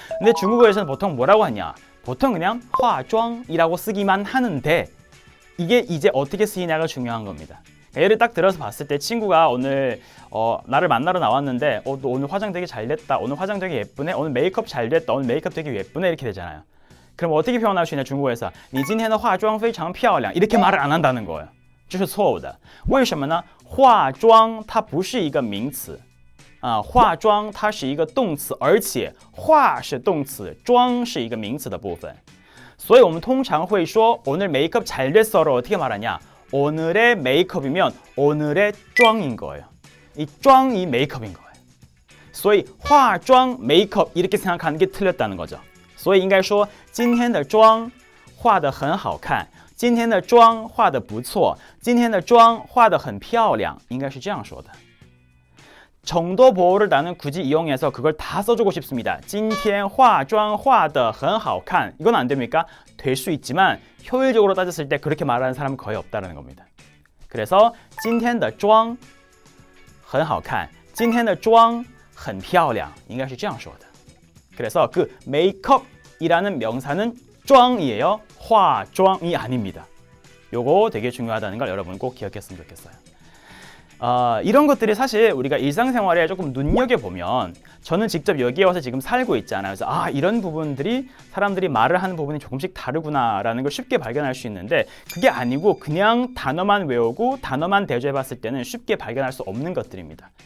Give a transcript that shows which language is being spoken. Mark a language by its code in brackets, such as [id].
[ko] 근데 중국어에서는 보통 뭐라고 하냐? 보통 그냥 화妆이라고 쓰기만 하는데 이게 이제 어떻게 쓰이냐가 중요한 겁니다. 예를 딱 들어서 봤을 때 친구가 오늘 나를 만나러 나왔는데 너 오늘 화장 되게 잘 됐다. 오늘 화장 되게 예쁘네. 오늘 메이크업 잘 됐다. 오늘 메이크업 되게 예쁘네. 이렇게 되잖아요. 그럼 어떻게 표현할 수 있냐? 중국어에서 [zh] 你今天的化妆非常漂亮 [ko] 이렇게 말을 안 한다는 거예요. [zh] 这是错误的。为什么呢？化妆它不是一个名词化妆它是一个动词，而且化是动词，妆是一个名词的部分。所以我们通常会说 [ko] 오늘 메이크업 잘 됐어를 어떻게 말하냐? 오늘의 메이크업이면 오늘의妆인 거예요. 이妆이 메이크업인 거예요. [zh] 所以化妆 [ko] 메이크업 이렇게 생각하는 게 틀렸다는 거죠. [zh] 所以应该说今天的妆化得很好看今天的妆化得不错今天的妆化得很漂亮应该是这样说的 [ko] 정도 보호를 나는 굳이 이용해서 그걸 다 써주고 싶습니다. [zh] 今天化妆化得很好看 [ko] 이건 안 됩니까? 될 수 있지만 효율적으로 따졌을 때 그렇게 말하는 사람은 거의 없다는 겁니다. [zh] 그래서 今天的妆很好看今天的妆很漂亮应该是这样说的 [ko] 그래서 그 메이크업이라는 명사는 妆이에요. 화妆이 아닙니다. 요거 되게 중요하다는 걸 여러분 꼭 기억했으면 좋겠어요. 이런 것들이 사실 우리가 일상생활에 조금 눈여겨보면 저는 직접 여기에 와서 지금 살고 있잖아요. 그래서 이런 부분들이 사람들이 말을 하는 부분이 조금씩 다르구나라는 걸 쉽게 발견할 수 있는데 그게 아니고 그냥 단어만 외우고 단어만 대조해봤을 때는 쉽게 발견할 수 없는 것들입니다.